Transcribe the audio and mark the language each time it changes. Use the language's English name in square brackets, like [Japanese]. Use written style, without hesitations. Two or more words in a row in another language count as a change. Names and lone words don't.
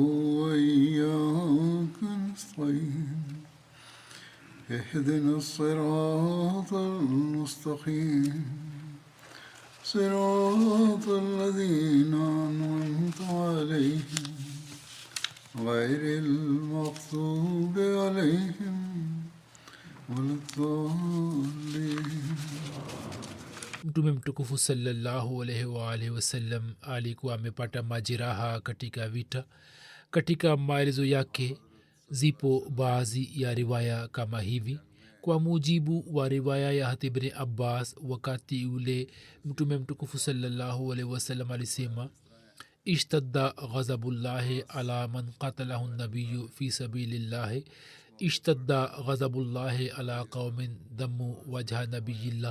[Arabic] وإياك نستعين اهدنا الصراط المستقيم صراط الذين أنعمت عليهم غير المغضوب عليهم ولا الضالين. [Swahili] Mtume mtukufu [Arabic] صلى الله عليه وآله وسلم [Swahili] alikuwa amepata majeraha katika vita. Katika maelezo yake zipo baadhi ya riwaya kama hivi. Kwa mujibu wa riwaya ya Ibn Abbas, wakati ule mtume mtukufu [Arabic] صلى الله عليه وسلم alisema, اشتد غضب الله على من قتله نبي في سبيل الله اشتد غضب الله على قوم دموا وجه نبي الله.